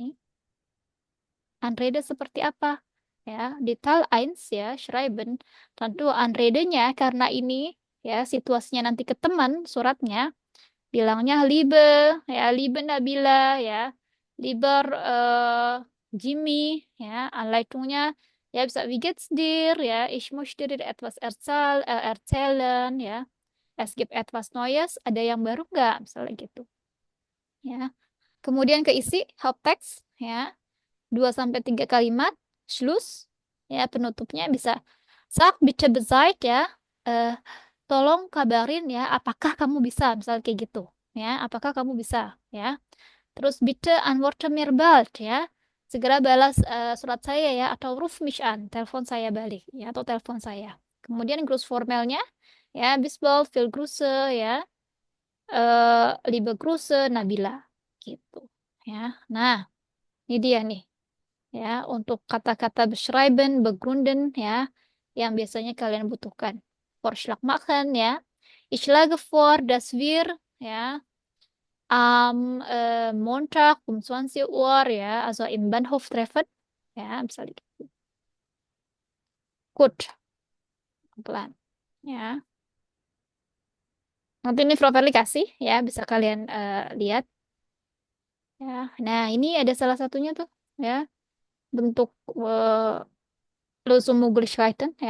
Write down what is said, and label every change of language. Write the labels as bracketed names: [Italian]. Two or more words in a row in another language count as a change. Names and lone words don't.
[Indonesian] Anrede seperti apa? Ya, di Teil 1 ya, Schreiben. Tentu Anrede-nya karena ini ya situasinya nanti ke teman suratnya bilangnya Liebe ya, Liebe Nabila ya, Lieber Jimmy ya, Anleitungnya ya bisa [German] wie geht's dir [Indonesian] ya, [German] ich möchte dir etwas erzählen [Indonesian] ya, [German] es gibt etwas Neues, [Indonesian] ada yang baru nggak, misalnya gitu ya. Kemudian keisi Haupttext ya, 2 sampai 3 kalimat, Schluss ya, penutupnya bisa [German] sag bitte Bescheid [Indonesian] ya, eh, tolong kabarin ya apakah kamu bisa, misalnya kayak gitu ya, apakah kamu bisa ya. Terus [German] bitte antworte mir bald [Indonesian] ya, segera balas surat saya ya, atau [German] ruf mich an, [Indonesian] telepon saya balik ya, atau telepon saya. Kemudian formalnya ya, [German] bis bald, viel Grüße ya, liebe Grüße Nabila [Indonesian] gitu ya. Nah, ini dia nih ya, untuk kata-kata [German] beschreiben, begründen [Indonesian] ya, yang biasanya kalian butuhkan. [German] Vorschlag machen ya. Ich schlage vor, dass wir ya am Montag um 20 Uhr ya, also im Bahnhof treffen ya, [Indonesian] misalnya gitu. Gut, pelan ya. Nanti ini properly kasih ya, bisa kalian lihat ya. Nah, ini ada salah satunya tuh ya, bentuk Lösungsmöglichkeiten ya.